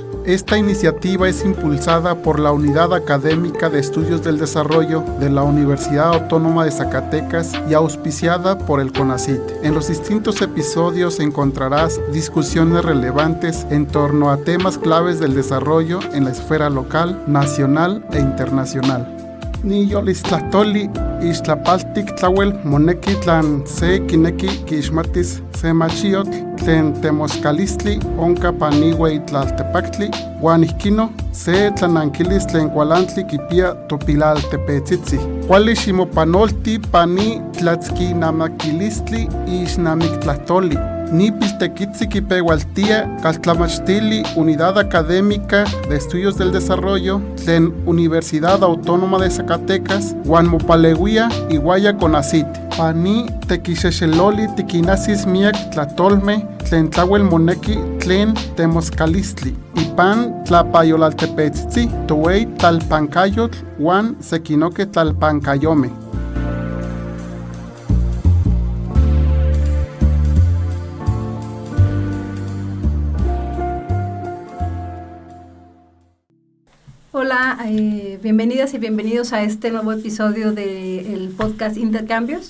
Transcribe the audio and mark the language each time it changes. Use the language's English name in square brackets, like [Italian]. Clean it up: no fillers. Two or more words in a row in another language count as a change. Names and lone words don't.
[Spanish] Esta iniciativa es impulsada por la Unidad Académica de Estudios del Desarrollo de la Universidad Autónoma de Zacatecas y auspiciada por el CONACYT. En los distintos episodios encontrarás discusiones relevantes en torno a temas claves del desarrollo en la esfera local, nacional e internacional. [Nahuatl languages] Niyolistlahtoli ixtlapaltik tlawel moneki tlan se kineki kixmatis se machiotl tlen temoskalistli onka paniuey tlaltepaktli uan ihkino se tlanankilis tlen kualantli kipia topilaltepetzitzi. Kuali ximopanolti pani tlatzkinamakilistli ixnamiktlahtoli. Nipiltequitzi kipeualtia caltlamachtili Unidad Académica de Estudios del Desarrollo tlen Universidad Autónoma de Zacatecas uan mopaleuia iguaya CONACYT. Pani tequixexeloli tiquinasis miak tlatolme tlen tlauel moneki tlen temoskalistli. Ipan tlapayolaltepetzitzi towei tlalpancayotl uan sekinoke tlalpancayome. [Spanish] Hola, bienvenidas y bienvenidos a este nuevo episodio del podcast Intercambios.